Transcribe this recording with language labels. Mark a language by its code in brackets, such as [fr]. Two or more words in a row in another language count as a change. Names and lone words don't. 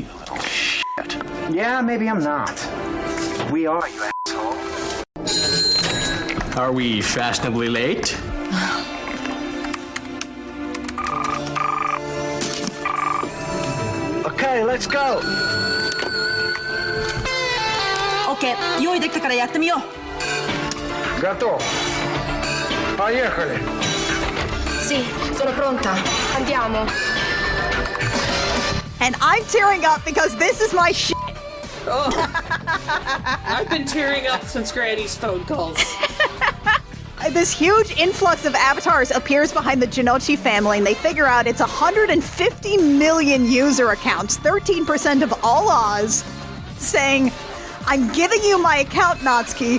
[en] Yeah, maybe I'm not. We are, you asshole. Are we fashionably late? Okay, let's go. [ja] OK、用意できたからやってみよう。 [ru] Готов. Поехали. [it] Sì, sono pronta. Andiamo. [en] And I'm tearing up because this is my shit. Oh. I've been tearing up since Granny's phone calls. This huge influx of avatars appears behind the Jinochi family, and they figure out it's 150 million user accounts, 13% of all Oz, saying, I'm giving you my account, Natsuki.